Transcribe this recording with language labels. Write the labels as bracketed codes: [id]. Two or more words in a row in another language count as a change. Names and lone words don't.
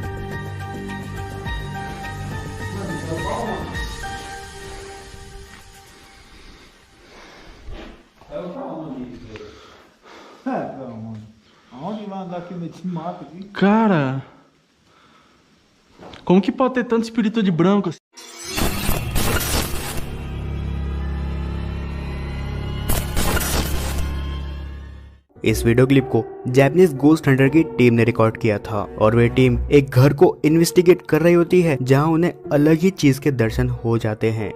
[pt] Aonde vai andar aqui nesse mato aqui? Cara, como que pode ter tanto espírito de branco assim? [hi] इस [en] video clip [hi] को [en] Japanese ghost hunter [hi] की टीम ने रिकॉर्ड किया था और वे टीम एक घर को इन्वेस्टिगेट कर रही होती है जहां उन्हें अलग ही चीज के दर्शन हो जाते हैं।